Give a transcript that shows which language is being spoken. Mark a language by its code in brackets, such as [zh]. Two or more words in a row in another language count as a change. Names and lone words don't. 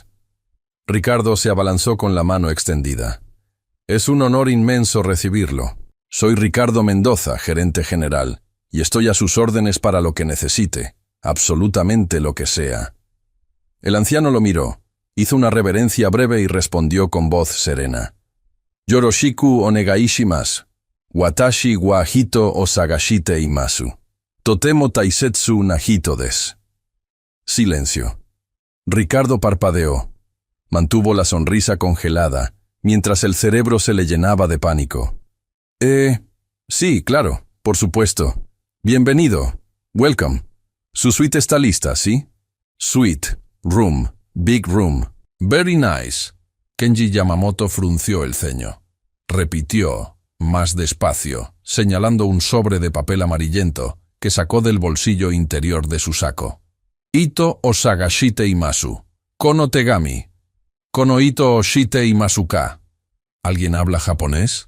[es] Ricardo se abalanzó con la mano extendida. «Es un honor inmenso recibirlo. Soy Ricardo Mendoza, gerente general, y estoy a sus órdenes para lo que necesite, absolutamente lo que sea». El anciano lo miró, hizo una reverencia breve y respondió con voz serena. [ja] «よろしくお願いします。私は人を探しています. とても大切な人です». [es] Silencio. Ricardo parpadeó. Mantuvo la sonrisa congelada, mientras el cerebro se le llenaba de pánico. Sí, claro, por supuesto. Bienvenido. Welcome. Su suite está lista, ¿sí? [en] Suite, room, big room. Very nice. [es] Kenji Yamamoto frunció el ceño. Repitió, más despacio, señalando un sobre de papel amarillento que sacó del bolsillo interior de su saco. [ja] 人を探しています. この手紙. この人を知っていますか. [es] ¿Alguien habla japonés?